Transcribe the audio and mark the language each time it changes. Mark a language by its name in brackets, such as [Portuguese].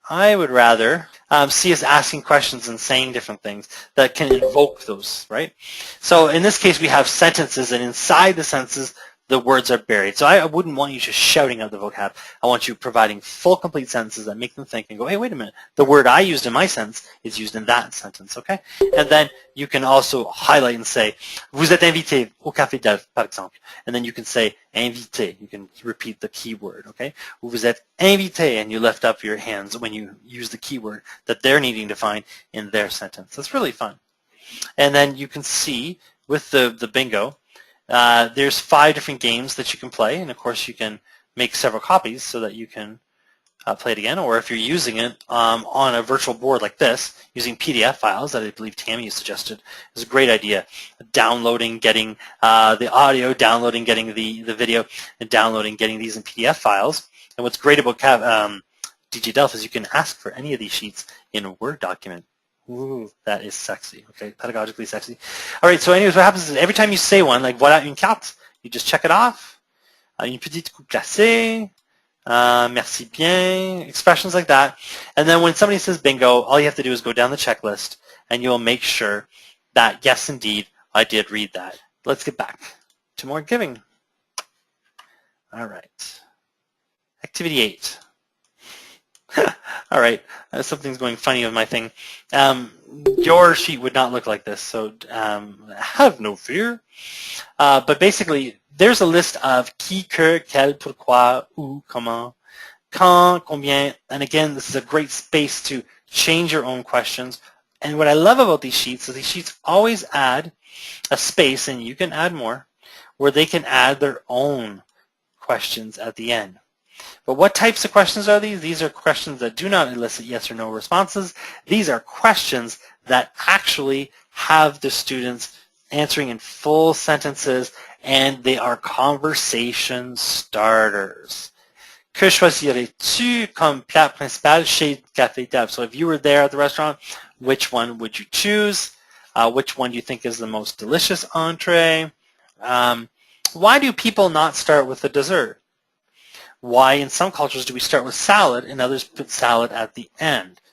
[English] I would rather see us asking questions and saying different things that can invoke those, right? So in this case, we have sentences, and inside the sentences, the words are buried. So I wouldn't want you just shouting out the vocab. I want you providing full, complete sentences that make them think and go, hey, wait a minute. The word I used in my sentence is used in that sentence, okay? And then you can also highlight and say, [French] vous êtes invité au Café DELF, par exemple. [English] And then you can say invité. You can repeat the keyword, okay? [French] Vous êtes invité, [English] and you lift up your hands when you use the keyword that they're needing to find in their sentence. That's really fun. And then you can see with the bingo, there's 5 different games that you can play, and of course you can make several copies so that you can play it again, or if you're using it on a virtual board like this, using PDF files that I believe Tammy suggested is a great idea. Downloading, getting the audio, downloading, getting the video, and downloading, getting these in PDF files. And what's great about DJ DELF is you can ask for any of these sheets in a Word document. Ooh, that is sexy, okay, pedagogically sexy. All right, so anyways, what happens is every time you say one, like [French] voilà une carte, [English] you just check it off. [French] Une petite coupe glacée, merci bien, [English] expressions like that. And then when somebody says bingo, all you have to do is go down the checklist, and you'll make sure that, yes, indeed, I did read that. Let's get back to more giving. All right. Activity 8. All right, something's going funny with my thing. Your sheet would not look like this, so have no fear. But basically, there's a list of [French] qui, que, quel, pourquoi, où, comment, quand, combien, [English] and again, this is a great space to change your own questions. And what I love about these sheets is these sheets always add a space, and you can add more, where they can add their own questions at the end. But what types of questions are these? These are questions that do not elicit yes or no responses. These are questions that actually have the students answering in full sentences, and they are conversation starters. [French] Que choisirais-tu comme plat principal chez Café DELF? [English] So if you were there at the restaurant, which one would you choose? Which one do you think is the most delicious entree? Why do people not start with the dessert? Why in some cultures do we start with salad and others put salad at the end?